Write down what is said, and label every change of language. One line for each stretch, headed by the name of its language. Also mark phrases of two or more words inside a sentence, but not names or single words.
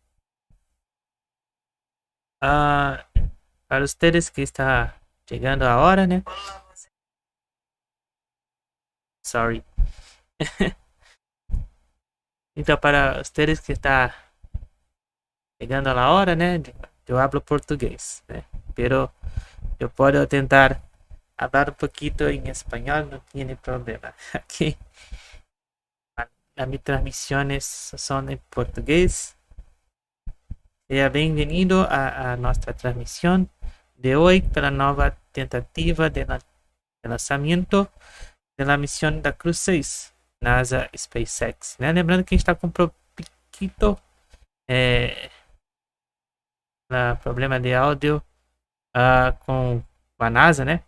Spanish: Para ustedes que está llegando ahora, ¿no?
English: Sorry.
Spanish: Então, para ustedes que está llegando a la hora, né? Eu hablo português, né? Pero
Portuguese: eu posso tentar
Spanish: hablar un poquito en español, no tiene problema. Aquí mis transmisiones son en portugués.
Portuguese: Seja bem-vindo a
Spanish: nuestra transmisión de hoy
Portuguese: pela nova tentativa de lançamento da missão da Cruz 6, NASA Spacex, né? Lembrando que a gente está com um pouquinho problema de áudio com a NASA, né?